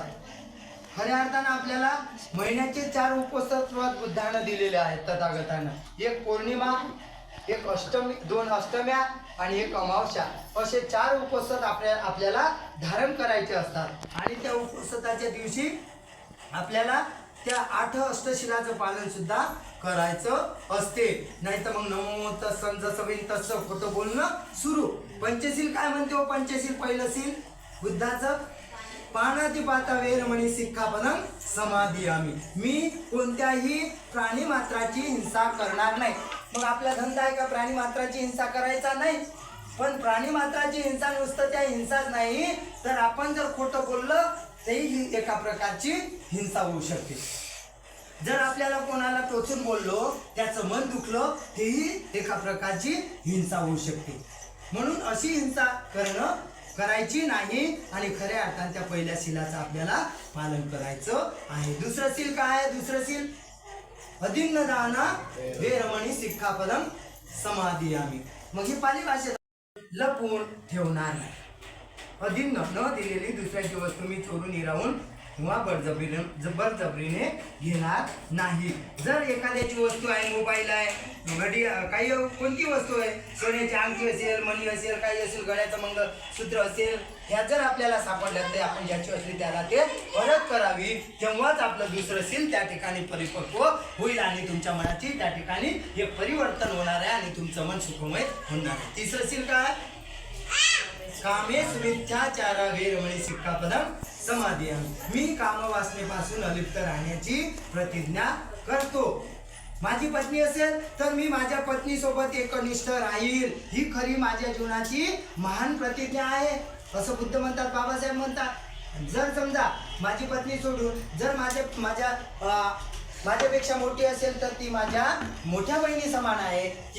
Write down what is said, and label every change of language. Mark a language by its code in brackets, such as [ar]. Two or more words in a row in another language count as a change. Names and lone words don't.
[mr] खऱ्या अर्थानं आपल्याला महिन्याचे 4 उपवास बुद्धानं दिलेले आहेत, तथागतानं, एक पौर्णिमा, एक अष्टमी, 2 अष्टम्या आणि एक अमावस्या, असे 4 उपवास आपल्याला धारण करायचे असतात। आणि त्या उपवासाच्या दिवशी आपल्याला त्या 8 अष्टशिलाचं पालन सुद्धा करायचं असते, नाही तर मग नमो तत्सं जसं होईल तसं खोटं बोलणं सुरू। पंचशील काय म्हणते हो? पंचशील पहिलं शील बुद्धाचं, [pi] पाणातिपाता वेरमणी सिक्खापदं समादियामि, [mr] मी कोणत्याही प्राणी मात्राची हिंसा करणार नाही। मग आपला धंदा आहे का प्राणी मात्राची हिंसा करायचा नाही? पण प्राणी मात्राची हिंसा नुसतं त्या हिंसाच नाही तर आपण जर खोटं बोललं तरी एका प्रकारची हिंसा होऊ शकते। जर आपल्याला कोणाला टोचून बोललो, त्याचं मन दुखलं, तेही एका प्रकारची हिंसा होऊ शकते। म्हणून अशी हिंसा करणं करायची नाही आणि खऱ्या अर्थाने त्या पहिल्या शिलाचं आपल्याला पालन करायचं आहे. दुसरं शील काय आहे? दुसरं शील [pi] अदिन्न दाना वेरमणी सिक्खापदम समादियामी. [mr] मग ही पाली भाषेत लपून ठेवणार नाही. अदिन्न न दिलेली दुसऱ्याची वस्तू मी चोरून हिरावून किंवा बळजबरीने घेणार नाही. जर एखाद्याची वस्तू आहे, मोबाईल आहे, घडी, काही कोणती वस्तू आहे, सोन्याची अंगठी असेल, मणी असेल, काही असेल, गळ्याचं मंगळसूत्र असेल, ह्या जर आपल्याला सापडल्या तर आपण ज्याची असली त्याला ते परत करावी. तेव्हाच आपलं दुसरं शील त्या ठिकाणी परिपक्व होईल आणि तुमच्या मनाची त्या ठिकाणी हे परिवर्तन होणार आहे आणि तुमचं मन सुखमय होणार आहे. तिसरं शील काय? [pi] कामेश मिथ्याचारा वेरमणी सिक्खापदम समादियामी. [mr] मी कामवासनेपासून अलिप्त राहण्याची प्रतिज्ञा करतो. माझी पत्नी असेल तर मी माझ्या पत्नीसोबत एकनिष्ठ राहील. ही खरी माझ्या जीवनाची महान प्रतिज्ञा आहे असं बुद्ध म्हणतात, बाबासाहेब म्हणतात. जर समजा माझी पत्नी सोडून जर माझ्यापेक्षा मोठी असेल तर ती माझ्या मोठ्या बहिणी समान आहे.